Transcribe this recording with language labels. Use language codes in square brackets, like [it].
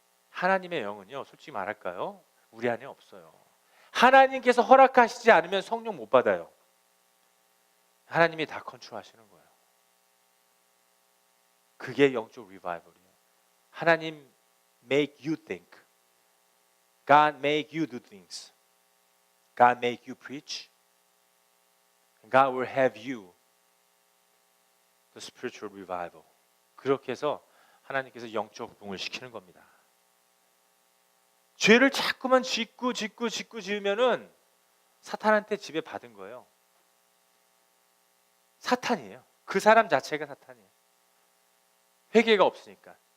[ko] 하나님의 영은요, 솔직히 말할까요? 우리 안에 없어요. 하나님께서 허락하시지 않으면 성령 못 받아요. 하나님이 다 컨트롤하시는 거예요. 그게 영적 리바이벌이에요. [en] 하나님 make you think. God make you do things. God make you preach. God will have you the spiritual revival. [ko] 그렇게 해서 하나님께서 영적 부흥을 시키는 겁니다. 죄를 자꾸만 짓고 지으면은 사탄한테 지배 받은 거예요. 사탄이에요. 그 사람 자체가 사탄이에요. 회개가 없으니까.